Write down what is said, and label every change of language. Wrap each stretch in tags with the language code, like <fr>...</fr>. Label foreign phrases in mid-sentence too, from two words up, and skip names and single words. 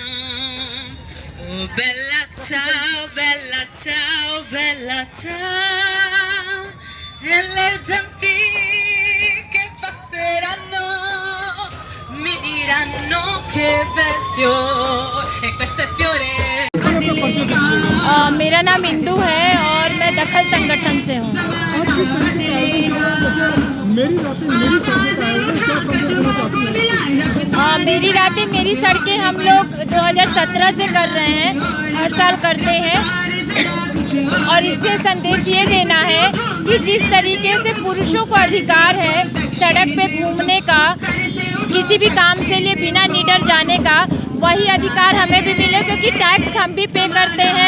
<it>Oh bella ciao, bella ciao, bella ciao, e le genti che passeranno mi diranno che bel fiore, e questo è fiore.</it> <hi>मेरा नाम इंदू है और मैं दखल संगठन से हूँ। मेरी रातें मेरी सड़कें हम लोग 2017 से कर रहे हैं, हर साल करते हैं और इससे संदेश ये देना है कि जिस तरीके से पुरुषों को अधिकार है सड़क पे घूमने का, किसी भी काम के लिए बिना निडर जाने का, वही अधिकार हमें भी मिले, क्योंकि टैक्स हम भी पे करते हैं।</hi>